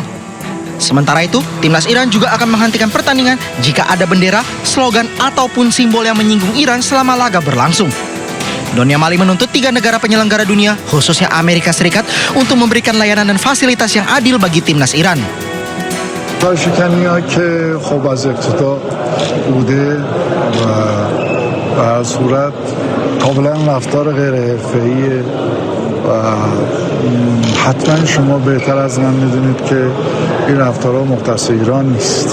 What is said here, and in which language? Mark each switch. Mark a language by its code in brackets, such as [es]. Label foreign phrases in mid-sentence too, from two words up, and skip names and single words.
[id] Sementara itu, timnas Iran juga akan menghentikan pertandingan jika ada bendera, slogan, ataupun simbol yang menyinggung Iran selama laga berlangsung. Donyamali menuntut 3 negara penyelenggara dunia, khususnya Amerika Serikat, untuk memberikan layanan dan fasilitas yang adil bagi timnas Iran. [fa] شکنی‌ها که خب از ابتدا بوده و به هر صورت کاملا رفتار غیر حرفه‌ایه و حتما شما بهتر از من میدونید که این رفتارها مختص ایران نیست.